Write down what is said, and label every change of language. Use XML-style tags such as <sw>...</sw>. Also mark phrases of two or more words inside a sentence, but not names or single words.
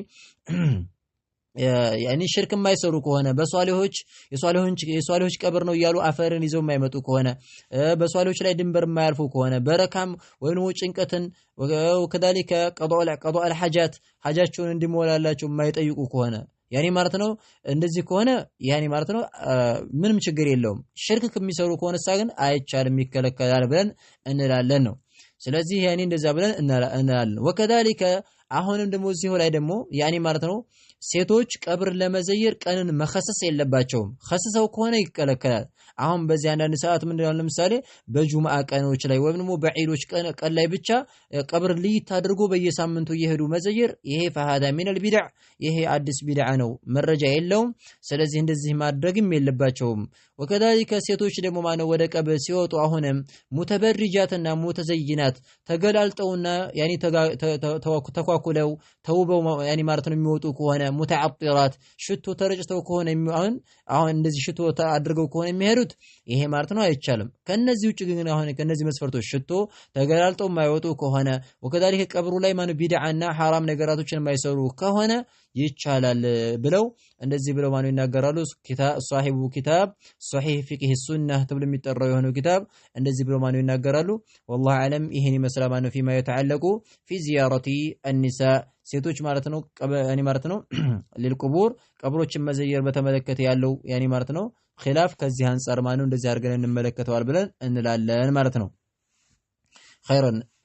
<am>ያኒ ሽርክ የማይሰሩ ከሆነ የሷሊሆች ቀብር ነው እያሉ አፈርን ይዘው የማይመጡ ከሆነ በሷሊሆች ላይ ድንበር የማያልፉ ከሆነ በረካም ወይም ጭንቀትን</am> <ar>وكذلك قضاء الحاجات</ar> <am>ሐጃቸውን እንዲሞላላቸው የማይጠይቁ ከሆነ ያኒ ማለት ነው እንደዚህ ከሆነ ያኒ ማለት ነው ምንም ችግር የለውም ሽርክ ከሚሰሩ ከሆነ ግን አይቻልም ይከለከላል ብለን እንላለን ነው ስለዚህ ያኒ እንደዛ ብለን እንላለን وكذلك አሁንም ደግሞ እዚሁ ላይ ደግሞ ያኒ ማለት ነው ሴቶች ቀብር ለመዘየር ቀንን መخصص የለባቸውም خصصው ከሆነ ይከለከላል አሁን በዚህ አንዳንድ ሰዓት ምንድነው ለምሳሌ በጁማዓ ቀኖች ላይ ወይም ደግሞ በዒዶች ቀን ላይ ብቻ ቀብር ልይት አድርጎ በየሳምንቱ እየሄዱ መዘየር ይሄ</am> <ar>فهذا من البدع</ar> <am>ይሄ አዲስ ቢድዓ ነው መረጃ የለውም ስለዚህ እንደዚህ ማድረግም የለባቸውም وكذلك ሴቶች ደግሞ ማነው ወደ ቀብር ሲወጡ አሁንም</am> <ar>متبرجات ومتزينات</ar> <am>ተገላልጠውና ያኒ ተኳኩለው ተውበው ያኒ ማለት ነው የሚወጡ ከሆነ ሙተዓጢራት ሽቶ ተረጭተው ከሆነ አሁን እንደዚህ ሽቶ አድርገው ከሆነ የሚሄዱት ይሄ ማለት ነው አይቻልም ከነዚህ ውጭ ግን አሁን ከነዚህ መስፈርቶች ሽቶ ተገላልጠው የማይወጡ ከሆነ وكذلك ቀብሩ ላይ ማነው ቢድዓና حرام ነገራቶችን የማይሰሩ ከሆነ ይቻላል ብለው እንደዚህ ብለው ማነው ይናገራሉ</am> <ar>صاحب كتاب صحيح فقه السنة</ar> <am>ተብሎ የሚጠራው የሆነው ኪታብ እንደዚህ ብለው ማነው ይናገራሉ</am> <ar>والله اعلم</ar> <am>ይሄን ይመስላል ማነው</am> <ar>فيما يتعلق في زيارة النساء</ar> <am>ሴቶች ማለት ነው ያኒ ማለት ነው ለልቁቡር ቀብሮችን መዘየር በተመለከተ ያለው ያኒ ማለት ነው ኺላፍ ከዚህ አንፃር ማነው እንደዚህ አድርገን እንመለከተዋል ብለን እንላለን ማለት ነው خيرا.</am>